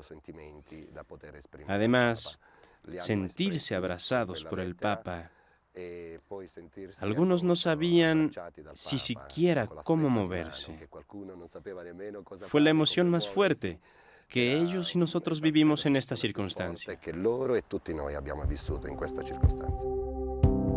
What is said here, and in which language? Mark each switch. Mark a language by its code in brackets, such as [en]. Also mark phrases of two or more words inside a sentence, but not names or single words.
[es] Además, sentirse abrazados por el Papa. Algunos no sabían si siquiera cómo moverse. Fue la emoción más fuerte que ellos y nosotros vivimos en esta circunstancia. [it] Que loro e tutti noi abbiamo vissuto in questa circostanza.